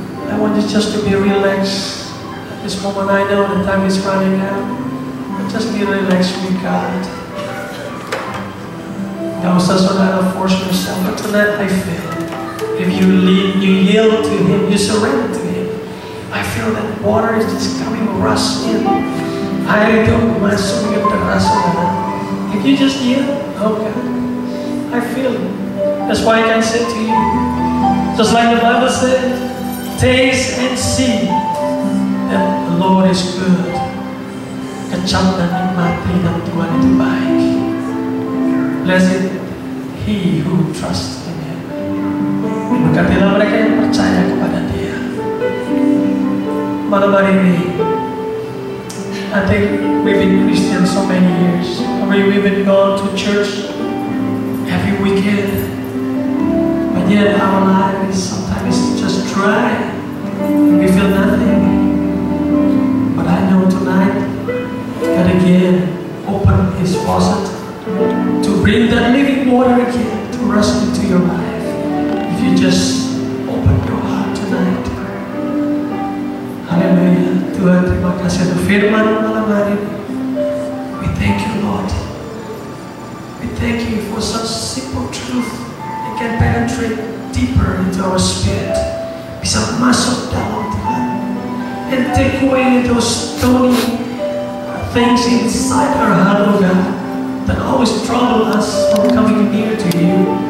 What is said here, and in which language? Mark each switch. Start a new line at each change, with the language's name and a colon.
English: I want you just to be relaxed at this moment. I know the time is running out. But just be relaxed with God.
Indonesian: Gak usah saudara
English: force yourself. But tonight I feel, if you yield to Him, you surrender to Him, I feel that water is just coming rush in.
Indonesian: Air itu masuk yang deras, saudara.
English: If you just yield, oh God, I feel it. That's why I can say to you, just like the Bible said, taste and see that the Lord is good.
Indonesian: Kecap dan nikmati dan Tuhan itu baik.
English: Blessed he who trusts in Him.
Indonesian: Berkatilah mereka yang percaya kepada Dia. Malam hari ini,
English: I think we've been Christians so many years. We've been gone to church every weekend. But yet our life is sometimes just dry. We feel nothing. But I know tonight, God again opened His faucet to bring that living water again to rush into your life. If you just open your heart tonight. Haleluya.
Indonesian: Tuhan, terima kasih untuk firman malam hari ini.
English: We thank you, Lord. We thank you for such simple truth that can penetrate deeper into our spirit.
Indonesian: Bisa masuk dalam Tuhan.
English: And take away those stony things inside our heart, oh God, that always trouble us from coming near to you.